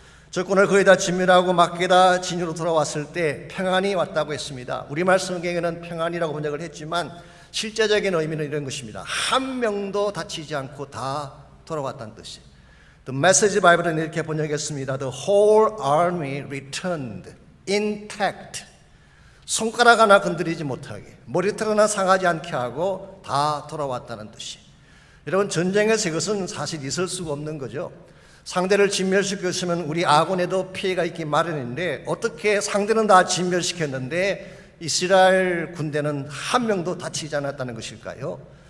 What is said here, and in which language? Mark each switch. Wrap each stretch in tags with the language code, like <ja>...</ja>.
<ko>적군을 거의 다 진멸하고 막게다 진영으로 돌아왔을 때 평안이 왔다고 했습니다. 우리말 성경에는 평안이라고 번역을 했지만 실제적인 의미는 이런 것입니다. 한 명도 다치지 않고 다 돌아왔다는 뜻이에요. The Message Bible은 이렇게 번역했습니다.</ko> <en>The whole army returned intact.</en> <ko>손가락 하나 건드리지 못하게, 머리털 하나 상하지 않게 하고 다 돌아왔다는 뜻이. 여러분, 전쟁에서 이것은 사실 있을 수가 없는 거죠. 상대를 진멸시켰으면 우리 아군에도 피해가 있기 마련인데 어떻게 상대는 다 진멸시켰는데 이스라엘 군대는 한 명도 다치지 않았다는 것일까요?</ko>